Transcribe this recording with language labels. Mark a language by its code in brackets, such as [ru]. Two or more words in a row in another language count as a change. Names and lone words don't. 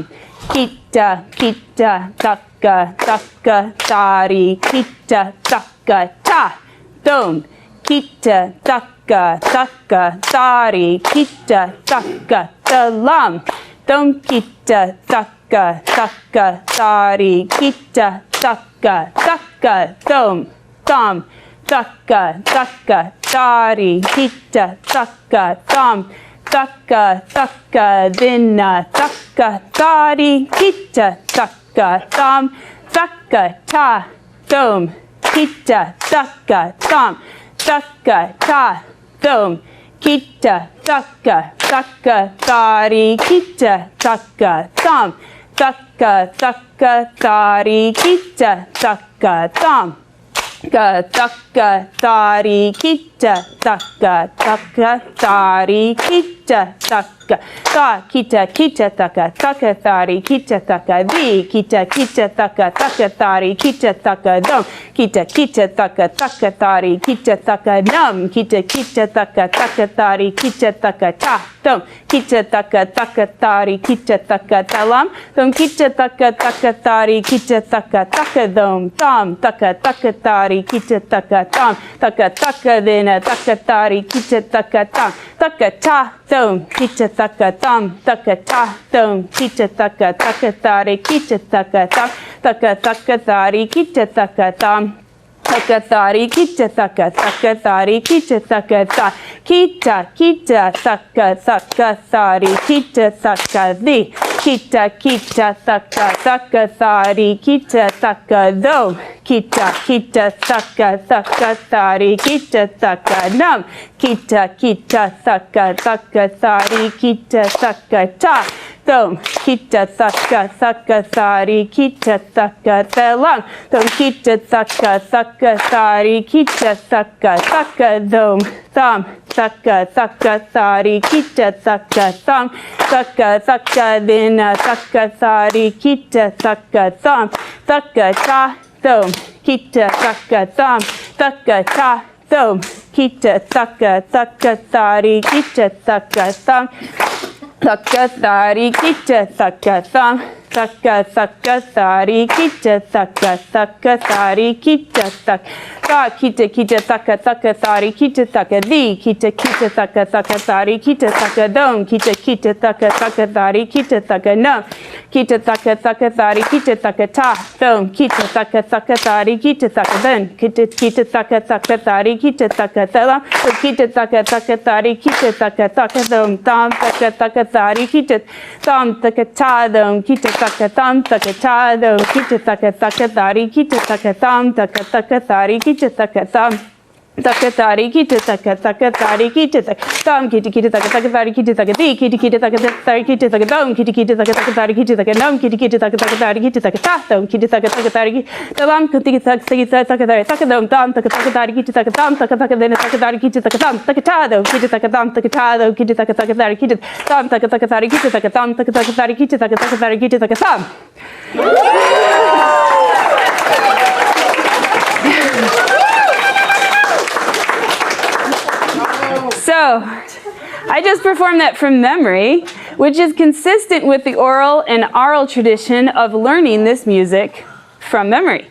[en] Kita, kita, taka, taka, tari, kita, taka, ta, dom. Kita, taka, taka, tari, kita, taka, talam. Dom, kita, taka, taka, tari, kita, taka, taka, dom, tam. Taka, taka, tari, kita, taka, tam. Taka, taka, dina, taka, tari, kita, taka, tam. Taka, ta, dom, kita, taka, tam. Taka, ta, dom, kita, taka, taka, tari, kita, taka, tam. Taka, taka, tari, kita, taka, tam. Taka, taka, tari, kita, taka, taka, tari, kita, taka, ta, kita, kita, taka, taka, tari, kita, taka, di, kita, kita, taka, taka, tari, kita, taka, dom, kita, kita, taka, taka, tari, kita, taka, nam, kita, kita, taka, taka, tari, kita, taka, ta, dom, kita, taka, taka, tari, kita, taka, talam, dom, kita, taka, taka, tari, kita, taka, taka, dom, tam, taka, taka, tari, kita, taka, tam, taka, taka, dina, taka, tari, kita, taka, tam, taka, ta, dom, kita, taka, tam, taka, ta, dom, kita, taka, taka, tari, kita, taka, tam, taka, taka, tari, kita, taka, tam. Taka, tari, kita, taka, taka, tari, kita, taka, ta. Kita, kita, taka, taka, tari, kita, taka, di. Kita, kita, taka, taka, tari, kita, taka, dom. Kita, kita, taka, taka, tari, kita, taka, nam. Kita, kita, taka, taka, tari, kita, taka, ta. Dom, kita, taka, taka, tari, kita, taka, talang. Dom, kita, taka, taka, tari, kita, taka, taka, dom, tam. Taka, taka, tari, kita, taka, tam. Taka, taka, dina, taka, tari, kita, taka, tam. Taka, ta, dom, kita, taka, tam. Taka, ta, dom, kita, taka, taka, tari, kita, taka, tam. Taka, tari, kita, taka, tam. Taka, taka, tari, kita, taka, taka, tari, kita, taka, ta, kita, kita, taka, taka, tari, kita, taka, di, kita, kita, taka, taka, tari, kita, taka, dom, kita, kita, taka, taka, tari, kita, taka, nam, kita, taka, taka, tari, kita, taka, ta, dom, kita, taka, taka, tari, kita, taka, den, kita, kita, taka, taka, tari, kita, taka, talam, kita, taka, taka, tari, kita, taka, taka, dom, tam, taka, taka, tari, kita, tam, taka, ta, dom, kita, taka, tam, taka, ta, dom, kita, taka, taka, tari, kita, taka, tam, taka, taka, tari, kita, taka, tam. Taka, tari, kita, taka, taka, tari, kita, taka, tam, kita, kita, taka, taka, tari, kita, taka, di, kita, kita, taka, tari, kita, taka, dom, kita, kita, taka, taka, tari, kita, taka, nam, kita, kita, taka, taka, tari, kita, taka, ta, dom, kita, taka, taka, tari, talam, kita, taka, taka, tari, taka, dom, tam, taka, taka, tari, kita, taka, tam, taka, taka, dena, taka, tari, kita, taka, tam, taka, ta, dom, kita, taka, tam, taka, ta, dom, kita, taka, taka, tari, kita, tam, taka, taka, tari, kita, taka, tam, taka, taka, tari, kita, taka, taka, tari, kita, taka, tam. So, I just performed that from memory, which is consistent with the oral and aural tradition of learning this music from memory.